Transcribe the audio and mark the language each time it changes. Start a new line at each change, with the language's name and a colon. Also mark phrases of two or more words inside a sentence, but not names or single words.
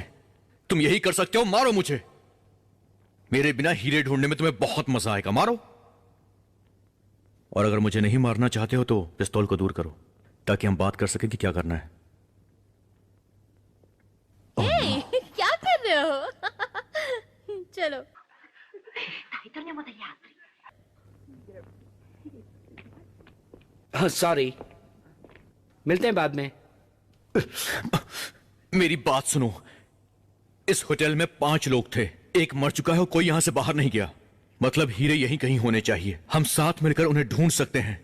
Hindi: तुम यही कर सकते हो, मारो मुझे। मेरे बिना हीरे ढूंढने में तुम्हें बहुत मजा आएगा, मारो। और अगर मुझे नहीं मारना चाहते हो तो पिस्तौल को दूर करो, ताकि हम बात कर सकें कि क्या करना है। क्या कर रहे हो? चलो।
Italian: Dai, torniamo dagli altri.
Hindi: सॉरी, मिलते हैं बाद में। मेरी बात सुनो, इस होटल में 5 लोग थे, एक मर चुका है और कोई यहां से बाहर नहीं गया। मतलब हीरे यहीं कहीं होने चाहिए। हम साथ मिलकर उन्हें ढूंढ सकते हैं।